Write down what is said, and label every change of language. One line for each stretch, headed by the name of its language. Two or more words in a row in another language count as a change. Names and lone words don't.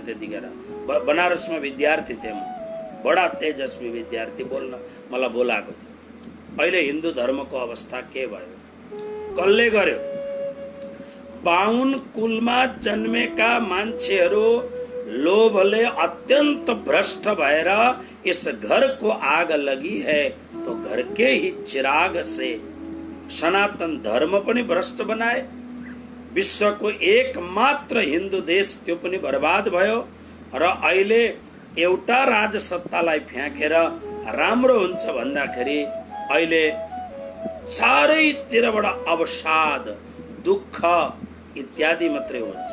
Nepali: त्यतिखेर बनारसमा विद्यार्थी थिएँ म, बडा तेजस्वी विद्यार्थी, बोल्न मलाई बोलाएको थियो। अहिले हिन्दू धर्मको अवस्था के भयो? कसले गर्यो? 52 कुलमा जन्मेका मान्छेहरू लोभले अत्यन्त भ्रष्ट भएर
Hindi: इस घर को आग लगी है तो घर के ही चिराग से
Nepali: सनातन धर्म पनि भ्रष्ट बनाए। विश्वको एकमात्र हिन्दू देश त्यो पनि बर्बाद भयो। र अहिले एउटा राजसत्तालाई फ्याँकेर राम्रो हुन्छ भन्दाखेरि अहिले चारैतिरबाट अवसाद, दुःख इत्यादि मात्रै हुन्छ।